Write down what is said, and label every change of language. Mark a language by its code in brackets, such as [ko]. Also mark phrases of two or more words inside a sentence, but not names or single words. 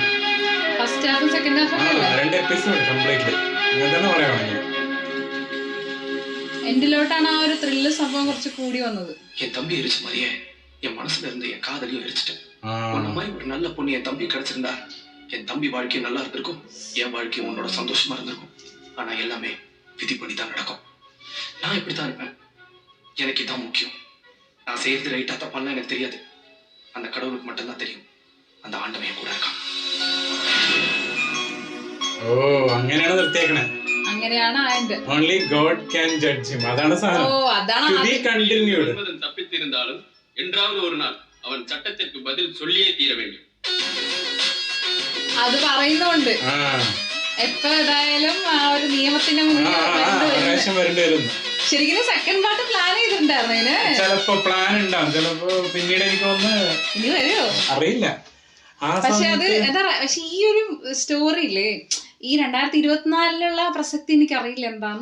[en] first half second half [ml] 2 [en] episode completely [ml] അങ്ങനെ തന്നെ പറയുവാണെങ്കിൽ. എൻഡിലോട്ടാണ് ആ ഒരു ത്രില്ല് സംഭവം കുറച്ച് കൂടി വന്നത്. [ta] என் தம்பி எரிச்ச மாதிரியே என் மனசுல இருந்து என் காதலியும் எரிச்சிட்டேன். உன்ன மாதிரி ஒரு நல்ல பொண்ணு என் தம்பி கிடைச்சிருந்தா என் தம்பி வாழ்க்கையும் நல்லா இருந்திருக்கும், என் வாழ்க்கையும் உன்னோட சந்தோஷமா இருந்திருக்கும். ஆனா எல்லாமே விதிப்படி தான் நடக்கும். நான் இப்படித்தான் இருப்பேன், எனக்கு இதான் முக்கியம். நான் செய்யறது ரைட்டா தப்பான்னு எனக்கு தெரியாது, அந்த கடவுளுக்கு மட்டும்தான் தெரியும். அந்த ஆண்டவன் கூட இருக்கான். [ml] ഓ അങ്ങനെയാണ് നിർത്തിയേക്കണേ. അങ്ങനെയാണ് ആയത്. [en] Only God can judge him. [ml] അതാണ് സാധനം. ഓ അതാണ് [en] To be continued. [ta] மன்மதன் தப்பித்திருந்தாலும் என்றாவது ஒரு நாள் அவன் சட்டத்திற்கு பதில் சொல்லியே தீர வேண்டும். [ml] അത് പറയുന്നുണ്ട്. എപ്പോ ഏതായാലും ആ ഒരു നിയമത്തിന്റെ മുന്നിൽ വരേണ്ടി വരുന്നു. ശരിക്കും [en] second part plan [ml] ചെയ്തിട്ടുണ്ടായിരുന്നു അതിന്. ചിലപ്പോ പ്ലാൻ ഉണ്ടാവും, ചിലപ്പോ പിന്നീട് എനിക്ക് തോന്നുന്നു ഇനി വരുമോ അറിയില്ല. പക്ഷെ അത് എന്താ പറയാ, പക്ഷെ ഈ ഒരു സ്റ്റോറി ഇല്ലേ, ഈ 2024 പ്രസക്തി എനിക്ക് അറിയില്ല എന്താന്ന്.